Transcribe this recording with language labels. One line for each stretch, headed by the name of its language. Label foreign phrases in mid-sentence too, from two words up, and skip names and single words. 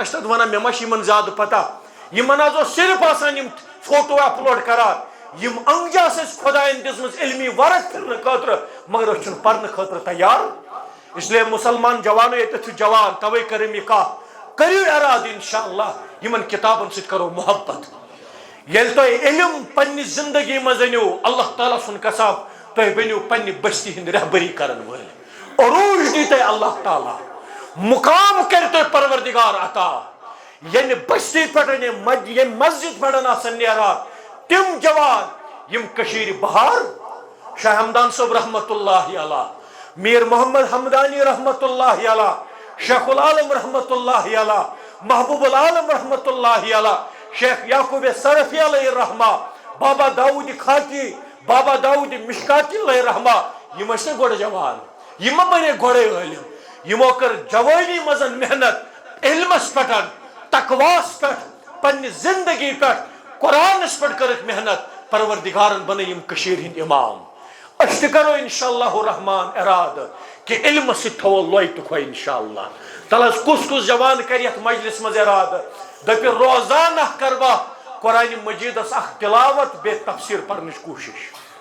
Kashmiri: چھِ تتھ ونان مےٚ ما چھِ یِمن زیادٕ پتہ یِمن حظ اوس صرف آسان یِم فوٹو اپلوڈ کران یِم انگجاس ٲسۍ خۄداین دِژمٕژ علمی ورق پھرنہٕ خٲطرٕ مگر أسۍ چھِنہٕ پرنہٕ خٲطرٕ تیار اسلیے مسلمان جوانو ییٚتٮ۪تھ چھُ جوان توے کٔرٕم یہِ کتھ کٔرِو ارادٕ انشاءاللہ یِمن کتابن سۭتۍ کرو محبت ییٚلہِ تۄہہِ علم پننہِ زندگی منٛز أنِو اللہ تعالیٰ سُنٛد قسم تُہۍ بٔنِو پننہِ بستی ہٕنٛدۍ رہبری کرن وٲلۍ عروج دی تۄہہِ اللہ تعالیٰ مقام کرِ تۄہہِ پروردگار عطا ییٚمہِ بستی پٮ۪ٹھ ییٚمہِ مسجد پٮ۪ٹھ آسن نیران تِم جوان یِم کٔشیٖرِ بہار شاہ ہمدان صٲب
Arabic: رحمت اللہ علیہ
Kashmiri: میر محمد حمدانی
Arabic: رحمت اللہ
Kashmiri: علیہ شیخ العالم
Arabic: رحمت اللہ علیہ
Kashmiri: محبوب العالم
Arabic: رحمت اللہ علیہ
Kashmiri: شیخ یعقوب سرفی
Arabic: علیہ الرحمہ
Kashmiri: بابا داؤد خاکی بابا داؤد مشکاتی
Arabic: علیہ الرحمہ
Kashmiri: یِم ٲسۍ نہٕ گۄڈٕ جوان یِم ما بنے گۄڈے عٲلِم یِمو کٔر جوانی منٛز محنت علمس پٮ۪ٹھ تقواس پٮ۪ٹھ پننہِ زندگی پٮ۪ٹھ قرآنس پٮ۪ٹھ کٔرٕکھ محنت پروردگارن بنٲیِم کٔشیٖرِ ہٕنٛدۍ امام أسۍ تہِ کرو
Arabic: انشاءاللہ الرحمان
Kashmiri: ارادٕ کہ علمس سۭتۍ تھاوو لۄے تہٕ کھۄے انشاءاللہ تل حظ کُس جوان کرِ یتھ مجلس منٛز ارادٕ دپہِ روزانہ کر بہٕ قرآنِ مجیدس اکھ تلاوت بیٚیہِ تفسیٖر پرنٕچ کوٗشش